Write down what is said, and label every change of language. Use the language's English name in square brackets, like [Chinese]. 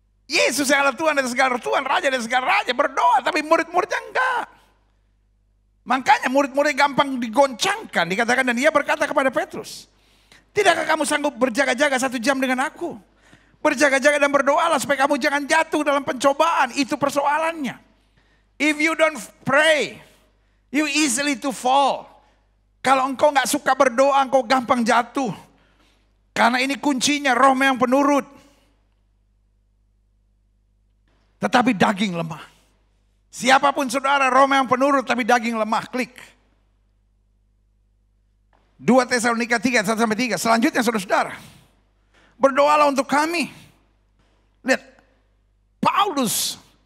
[Indonesian] Yesus yang adalah Tuhan dan segala Tuhan, Raja dan segala Raja berdoa. Tapi murid-muridnya enggak. Makanya murid-murid gampang digoncangkan. Dikatakan dan dia berkata kepada Petrus. Tidakkah kamu sanggup berjaga-jaga 1 jam dengan aku? Berjaga-jaga dan berdoalah supaya kamu jangan jatuh dalam pencobaan. Itu persoalannya. [English] If you don't pray, you easily to fall. [Indonesian] Kalau engkau gak suka berdoa, engkau gampang jatuh. Karena ini kuncinya, roh yang penurut. Tetapi daging lemah. Siapapun saudara, roh yang penurut tapi daging lemah. Klik. 2 Tesalonika 3, 1-3. Selanjutnya saudara-saudara. Berdoalah untuk kami. Lihat. Paulus.